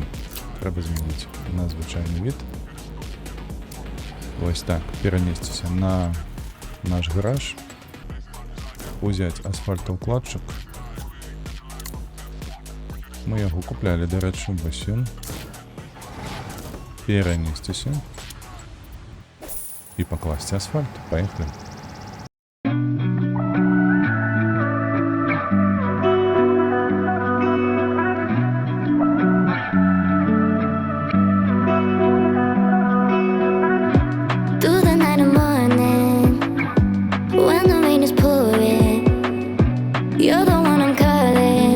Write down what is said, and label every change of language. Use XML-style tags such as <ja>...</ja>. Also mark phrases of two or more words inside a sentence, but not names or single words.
<be>Трэба змяніць на звычайны від. Вось так, перанесціся на наш гараж. Узяць асфальтаўкладчык. Мы яго куплялі, дарэчы, вось ён. Перанесціся. І пакласці асфальт. Паехалі.</be> <en>Through the night and morning, when the rain is pouring, you're the one I'm calling.</en>